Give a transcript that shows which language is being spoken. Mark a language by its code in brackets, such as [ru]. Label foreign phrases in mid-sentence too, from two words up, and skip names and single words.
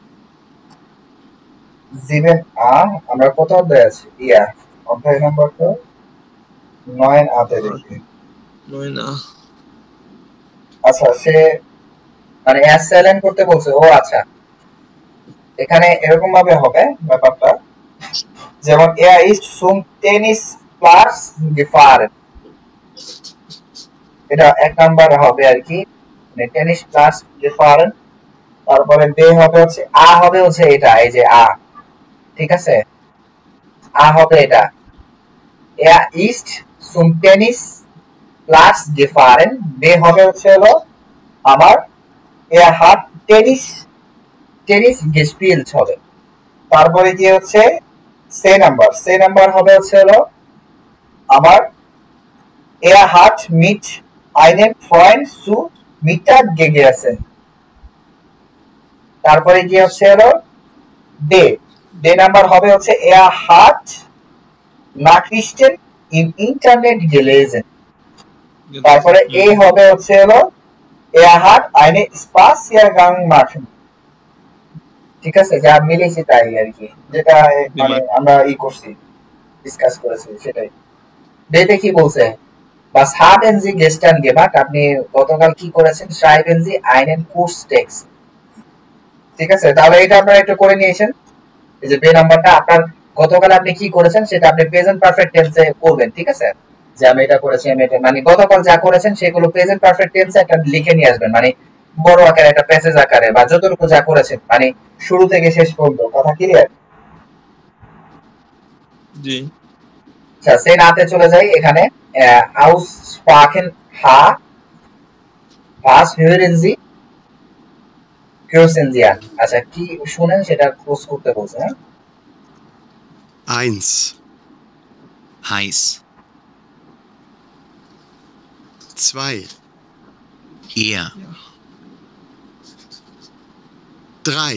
[bn] জীবন আমরা কত অধ্যায় আছি? অধ্যায় নাম্বার তো 9 আতে দেখি। 9 আচ্ছা সে মানে এসএলএন করতে বলছে। ও আচ্ছা এখানে এরকম ভাবে হবে ব্যাপারটা, যেমন [de] er ist zum Tennisplatz gefahren [bn] এটা এক নাম্বার হবে আর কি, মানে [de] Tennisplatz gefahren। [bn] তারপরে বে হবে হচ্ছে হবে হচ্ছে এটা, এই যে ঠিক আছে হবে এটা [de] er ist zum Tennisplatz gefahren। [bn] বে হবে হচ্ছে হলো আমার [de] er hat Tennis gespielt [bn] হবে। তারপরে কি হচ্ছে সে নাম্বার হবে হচ্ছে হলো আমার [de] er hat mit einem Freund zu Mittag gegessen। [bn] তারপরে কি হচ্ছে হলো ডে নাম্বার হবে হচ্ছে [de] er hat Nachrichten im Internet gelesen। [bn] তারপরে এ হবে হচ্ছে হলো [de] er hat eine Spaziergang machen। [bn] ঠিক আছে যা মিলেছে তাই আর কি, যেটা মানে আমরা করছি ডিসকাস করেছি সেটাই। ডেতে কি বলছে? [de] Was haben Sie gestern gemacht? [bn] আপনি গতকাল কি করেছেন? [de] schreiben Sie einen Kurztext। [bn] ঠিক আছে তাহলে এটা আপনারা একটু করে নিয়েছেন। এই যে বে নাম্বারটা আপনার গতকাল আপনি কি করেছেন সেটা আপনি [en] present perfect tense [bn] করবেন। ঠিক আছে যে আমি এটা করেছি, আমি এটা, মানে গতকাল যা করেছেন সেগুলো [en] present perfect tense [bn] একটা লিখে নিয়ে আসবেন, মানে বড় আকারে একটা প্যাসেজ আকারে, বা যতটুকু যা করেছেন মানে শুরু থেকে শেষ পর্যন্ত। কথা ক্লিয়ার? জি। আচ্ছা, সেই নাতে চলে যাই। [de] এখানে aussprachen ha was hören Sie grüßen Sie an। [bn] আচ্ছা, কি শুনেন সেটা ক্লোজ করতে বলছে। হ্যাঁ, [de] 1, Heiß. 2, Er. 3,